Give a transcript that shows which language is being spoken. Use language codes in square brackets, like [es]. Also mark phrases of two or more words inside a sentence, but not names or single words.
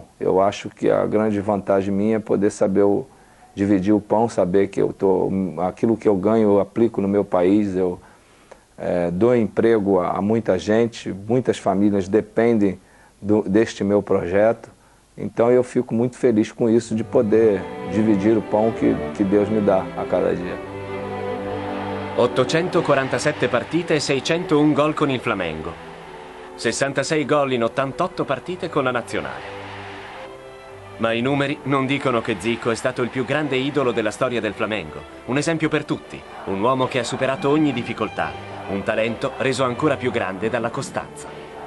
[pt] Eu acho que a grande vantagem minha é poder saber dividir o pão, saber que aquilo que eu ganho eu aplico no meu país, eu dou emprego a muita gente, muitas famílias dependem deste meu projeto, então eu fico muito feliz com isso, de poder dividir o pão que Deus me dá a cada dia. [it] 847 partite e 601 gol con il Flamengo. 66 gol in 88 partite con la nazionale. Ma i numeri non dicono che Zico è stato il più grande idolo della storia del Flamengo, un esempio per tutti, un uomo che ha superato ogni difficoltà, un talento reso ancora più grande dalla costanza.